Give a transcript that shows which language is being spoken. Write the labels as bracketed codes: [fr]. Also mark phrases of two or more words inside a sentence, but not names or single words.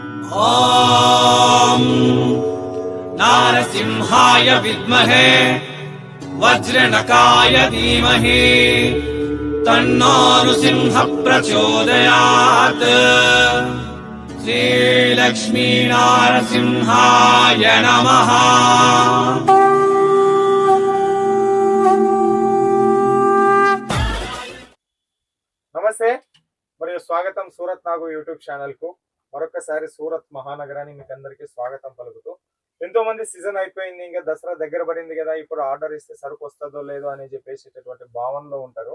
[sa] ॐ नारसिंहाय विद्महे वज्रनकाय धीमहि तन्नो नृसिंह प्रचोदयात्। श्रीलक्ष्मी नारसिंहाय नमः। [te] నమస్తే మరియు స్వాగతం సూరత్ నాగు యూట్యూబ్ ఛానల్ కు మరొకసారి సూరత్ మహానగరానికి మీకు అందరికీ స్వాగతం పలుకుతూ ఎంతో మంది సీజన్ అయిపోయింది, ఇంకా దసరా దగ్గర పడింది కదా, ఇప్పుడు ఆర్డర్ ఇస్తే సరుకు వస్తుందో లేదో అని చెప్పేసేటటువంటి భావనలో ఉంటారు.